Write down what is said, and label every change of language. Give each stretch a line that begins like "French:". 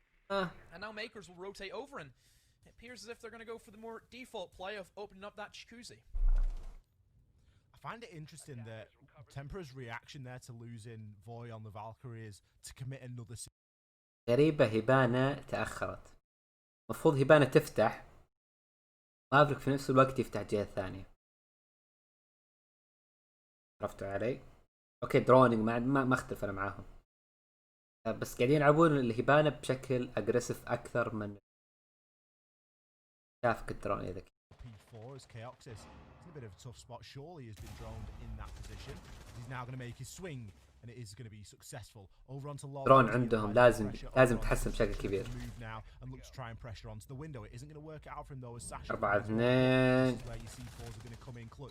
English: And now Makers will rotate over, and it appears as if they're going to go for the more default play of opening up that jacuzzi. I find it interesting that Tempra's reaction there to losing Voy on the Valkyrie is to commit another.
Arabic: غريبة هبانة تأخرت. المفروض هبانة تفتح مافريك في نفس الوقت يفتح الجهة الثانية. عرفتوا علي؟ اوكي درونينج ما اختلف انا معاهم، بس قاعدين يلعبون الهبانة بشكل اجريسيف اكثر من شافك الدرون ذاك.
English: A bit of a tough spot. Surely has been droned in that position. He's now going to make his swing, and it is going to be successful. Over onto Lola.
Arabic: درون عندهم لازم تحسن بشكل كبير.
English: Move now and look to try and pressure onto the window. It isn't going to work out for him though as Sasha. 4-2. Where you see fours are going to come in clutch.